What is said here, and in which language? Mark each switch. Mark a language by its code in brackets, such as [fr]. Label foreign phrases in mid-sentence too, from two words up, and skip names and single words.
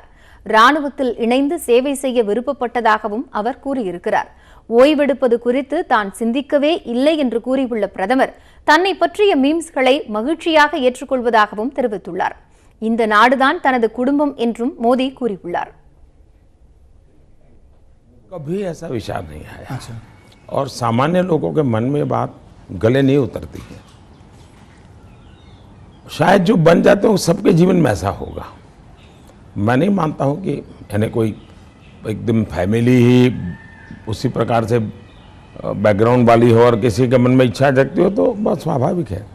[ta] ராணுவத்தில் இணைந்து சேவை செய்ய விருப்பப்பட்டதாகவும் அவர் கூறியிருக்கிறார். ஓய்வெடுப்பது குறித்து தான் சிந்திக்கவே இல்லை என்று கூறியுள்ள பிரதமர் தன்னை பற்றிய மீம்ஸ்களை மகிழ்ச்சியாக ஏற்றுக்கொள்வதாகவும் தெரிவித்துள்ளார். இந்த நாடுதான் தனது குடும்பம் என்றும் மோடி கூறியுள்ளார். [hi] कभी ऐसा विचार नहीं आया और सामान्य लोगों के मन में बात गले नहीं उतरती है. शायद जो बन जाते हैं सबके जीवन में ऐसा होगा. मैं नहीं मानता हूं कि यानी कोई एकदम फैमिली ही उसी प्रकार से बैकग्राउंड वाली हो और किसी के मन में इच्छा जगती हो तो बहुत स्वाभाविक है.